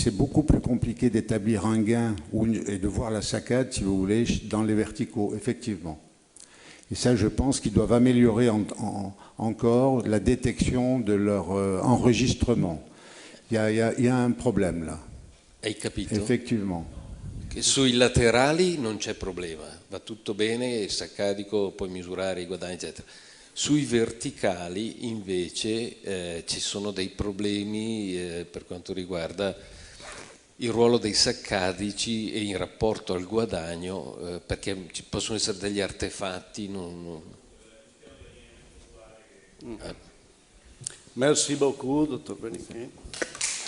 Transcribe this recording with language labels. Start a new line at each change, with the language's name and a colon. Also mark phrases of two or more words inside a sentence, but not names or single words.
French: C'est beaucoup plus compliqué d'établir un gain et de voir la saccade, si vous voulez, dans les verticaux, effectivement. Et ça, je pense qu'ils doivent améliorer encore la détection de leur enregistrement. Il y a un problème là.
Italian: Hai capito?
French: Effectivement.
Italian: Che sui laterali non c'è problema, va tutto bene, il saccadico puoi misurare i guadagni, eccetera. Sui verticali invece ci sono dei problemi per quanto riguarda il ruolo dei saccadici e in rapporto al guadagno, perché ci possono essere degli artefatti.
French: Merci beaucoup, dottor Benicchi.